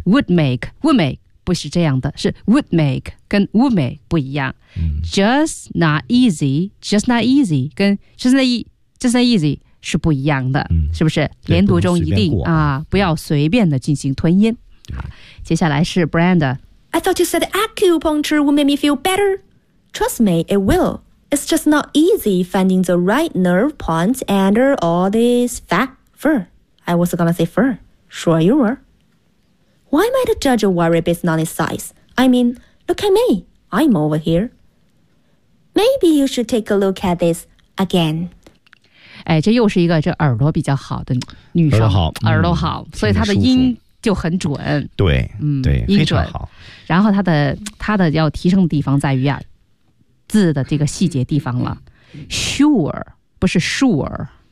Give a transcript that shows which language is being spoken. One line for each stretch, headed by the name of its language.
Chinese: would make 不是这样的，是 would make 跟 would make 不一样、嗯、
English: just not easy 跟 just not easy
Chinese: just easy 是不一样的、嗯、是不是连读中一定啊，不要随便的进行吞音。好，接下来是 Brand。
English: I thought you said acupuncture would make me feel better. Trust me, it will. It's just not easy finding the right nerve points under all this fat fur. I was gonna say fur. Sure you were. Why might a judge a worry based on its size? I mean, look at me. I'm over here. Maybe you should take a look at this again.
Chinese: 哎，这又是一个这耳朵比较好的女生，耳朵好，耳朵好、嗯、所以她的音就很准，对，嗯，对，非常好。然后她的要提升的地方在于啊，字的这个细节地方了。 Sure 不是 sure，、